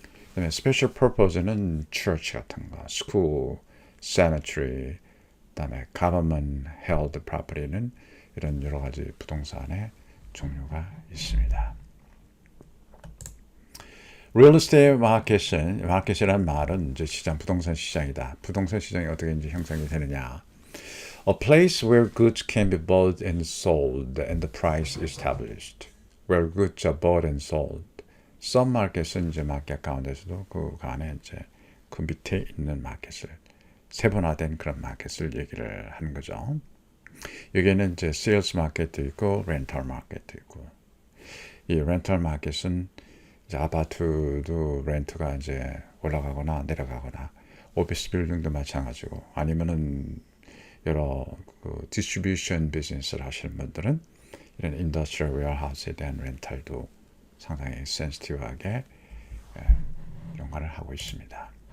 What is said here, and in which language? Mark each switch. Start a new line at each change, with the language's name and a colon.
Korean: 그다음에 special purpose는 church 같은 거, school, cemetery, 그다음에 government held property는 이런 여러 가지 부동산의 종류가 있습니다. real estate 마켓이라는 말은 이제 시장, 부동산 시장이다. 부동산 시장이 어떻게 이제 형성이 되느냐?
English: A place where goods can be bought and sold and the price established. Where goods are bought and sold.
Korean: Some market은 이제 마켓 가운데서도 그 안에 이제 그 밑에 있는 마켓을 세분화된 그런 마켓을 얘기를 하는 거죠. 여기에는 이제 sales 마켓도 있고 rental 마켓도 있고 이 rental 마켓은 이제 아파트도 렌트가 이제 올라가거나 내려가거나 오피스 빌딩도 마찬가지고 아니면은 여러 그 디스트리뷰션 비즈니스를 하시는 분들은 이런 인더스트리얼 웨어하우스에 대한 렌탈도 상당히 센시티브하게 연관을 하고 있습니다.